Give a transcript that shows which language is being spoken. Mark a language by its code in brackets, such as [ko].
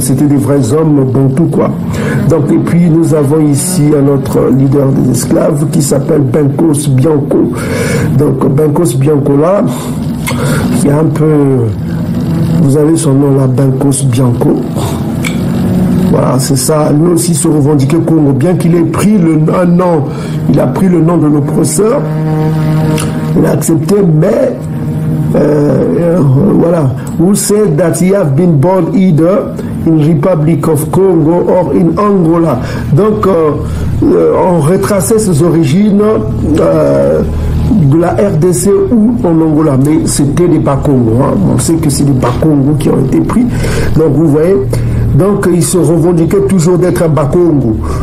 [fr] C'était des vrais hommes bantous, quoi. Donc, et puis, nous avons ici un autre leader des esclaves qui s'appelle Bencos Bianco. Donc, Bencos Bianco, là, il y a un peu... Vous avez son nom là, Bencos Bianco. Voilà, c'est ça. Lui aussi se revendiquait Congo. Bien qu'il ait pris un nom, il a pris le nom de l'oppresseur. Il a accepté, mais voilà. [en] Who said that he have been born either in Republic of Congo or in Angola. [fr] Donc, on retraçait ses origines de la RDC ou en Angola, mais c'était des Bakongo. Hein. On sait que c'est des Bakongo qui ont été pris. Donc, vous voyez, donc il se revendiquait toujours d'être un Bakongo.